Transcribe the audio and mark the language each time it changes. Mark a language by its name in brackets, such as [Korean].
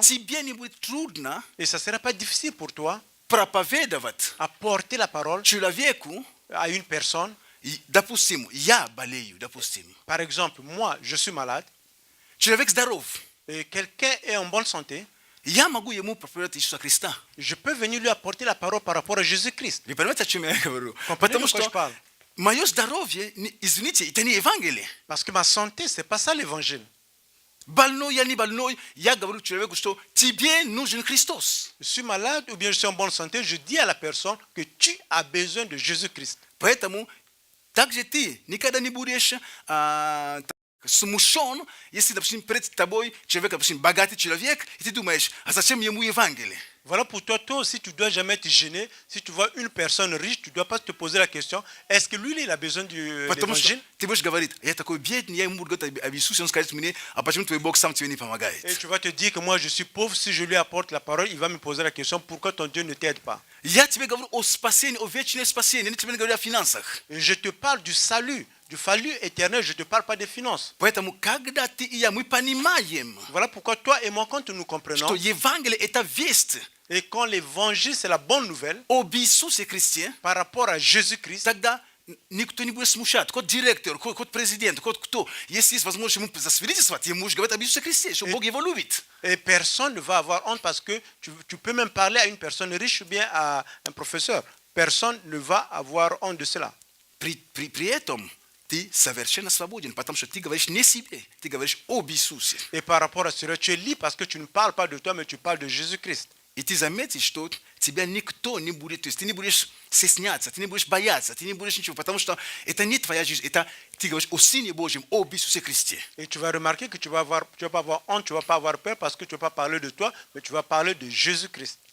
[Russian] тебе не будет трудно [French] et ça ne sera pas difficile pour toi [Russian] проповедовать [French] apporter la parole [Russian] человеку, [French] à une personne. [Russian] допустим, я болею, допустим. [French] Par exemple, moi, je suis malade [Russian] Человек здоров. [French] et quelqu'un est en bonne santé. [Russian] Я могу ему проповедовать Иисуса Христа. [French] Je peux venir lui apporter la parole par rapport à Jésus-Christ. [Russian] Вы понимаете, о чем я говорю? [French] Comprenez [Russian] Потому [French] de quoi je [Russian] что [French] parle? [Russian] мое здоровье, извините, это не Евангелие. [French] Parce que ma santé, ce n'est pas ça l'évangile. [Russian] Больной, я не больной, я говорю человеку, что тебе нужен Христос. [French] Je suis malade ou bien je suis en bonne santé, je dis à la personne que tu as besoin de Jésus-Christ. [Russian] Поэтому также ты никогда не будешь смущен, если, допустим, перед тобой человек, допустим, богатый человек, и ты думаешь, а зачем ему Евангелие? [French] Voilà pour toi, toi aussi, tu ne dois jamais te gêner. Si tu vois une personne riche, tu ne dois pas te poser la question, est-ce que lui, il a besoin de [Russian] Потому что [French] l'évangile? [Russian] ты будешь говорить, я такой бедный, я ему буду говорить об Иисусе, он скажет мне, а почему твой Бог сам тебе не помогает? [French] Et tu vas te dire que moi, je suis pauvre. Si je lui apporte la parole, il va me poser la question, pourquoi ton Dieu ne t'aide pas? [Russian] Я тебе говорю о спасении, о вечном спасении, я тебе не говорю о финансах. [French] Et je te parle du salut éternel, je ne te parle pas des finances. [Russian] Поэтому, когда ты и я, мы понимаем, [French] Voilà pourquoi toi et moi, quand nous comprenons, [Russian] Евангелие – это весть [French] et quand l'évangile, c'est la bonne nouvelle [Russian] об Иисусе Христе, [French] par rapport à Jésus-Christ, [Russian] тогда никто не будет смущать. Хоть директор, хоть президент, хоть кто. Если есть возможность ему засвидетельствовать, ему же говорят об Иисусе Христе, что Бог его любит. [French] et personne ne va avoir honte parce que tu peux même parler à une personne riche ou bien à un professeur. Personne ne va avoir honte de cela. [Russian] При этом ты совершенно свободен, потому что ты говоришь не себе, ты говоришь об Иисусе. [French] Et par rapport à cela, tu es libre parce que tu ne parles pas de toi, mais tu parles de Jésus-Christ. [Russian] И ты заметишь, что тебя никто не будет, то есть ты не будешь стесняться, ты не будешь бояться, ты не будешь ничего, потому что это не твоя жизнь, это ты говоришь о Сыне Божьем, об Иисусе Христе. [French] Et tu vas remarquer que tu vas pas avoir honte, tu vas pas avoir peur parce que tu vas pas parler de toi, mais tu vas parler de Jésus-Christ.